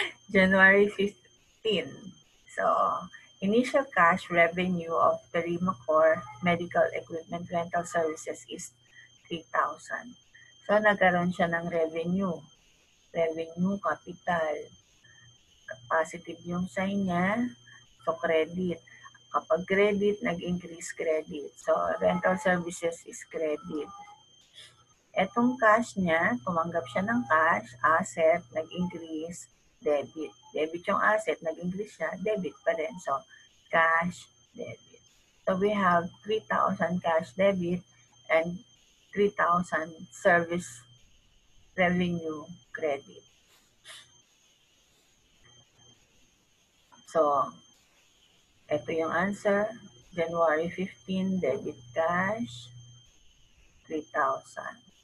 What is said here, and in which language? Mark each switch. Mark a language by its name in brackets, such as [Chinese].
[English] January 15. So, initial cash revenue of the Rimacor Medical Equipment Rental Services is 3,000. [Filipino] So, nagkaroon siya ng revenue. Revenue, capital. Positive yung sign niya. So, credit. Kapag credit, nag-increase credit. [English] So, rental services is credit. [Filipino] Etong cash niya, tumanggap siya ng cash, asset, nag-increase, debit. Debit yung asset, nag-increase siya, debit pa rin. So, cash, debit. [English] So, we have 3,000 cash debit and 3,000 service revenue credit. [Filipino] So, ito yung answer. January 15, debit cash, 3,000.